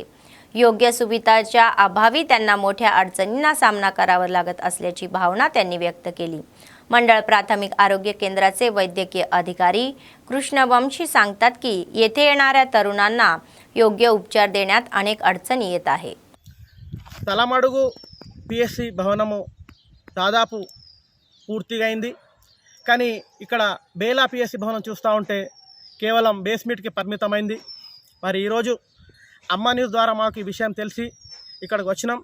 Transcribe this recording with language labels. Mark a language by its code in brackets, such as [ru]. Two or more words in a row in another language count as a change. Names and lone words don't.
[mr] योग्य सुविधाच्या अभावी त्यांना मोठ्या अडचणींना सामना करावा लागत असल्याची भावना त्यांनी व्यक्त केली. मंडळ प्राथमिक आरोग्य केंद्राचे वैद्यकीय अधिकारी कृष्णवंशी सांगतात की येथे येणाऱ्या तरुणांना योग्य उपचार देण्यात अनेक अडचणी येत आहे. [te] తలమడుగు PSC భవనము దాదాపు పూర్తిగా అయింది. కానీ ఇక్కడ బేలా PSC భవనం చూస్తూ ఉంటే కేవలం బేస్మెంట్కి పరిమితమైంది. మరి ఈరోజు అమ్మ న్యూస్ ద్వారా మాకు ఈ విషయం తెలిసి ఇక్కడికి వచ్చినాం.